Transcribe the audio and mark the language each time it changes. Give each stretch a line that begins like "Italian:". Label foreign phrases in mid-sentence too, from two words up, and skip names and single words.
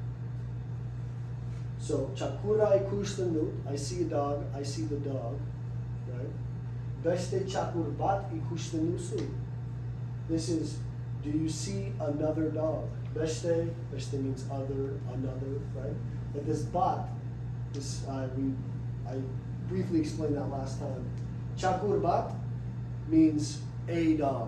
Basque: So chakura ikusten dut,
English: I see a dog, I see the dog, right?
Basque: Beste chakur bat ikusten duzu.
English: This is, do you see another dog? Beste means other, another, right? But this bat, I briefly explained that last time.
Basque: Chakur bat
English: means a dog.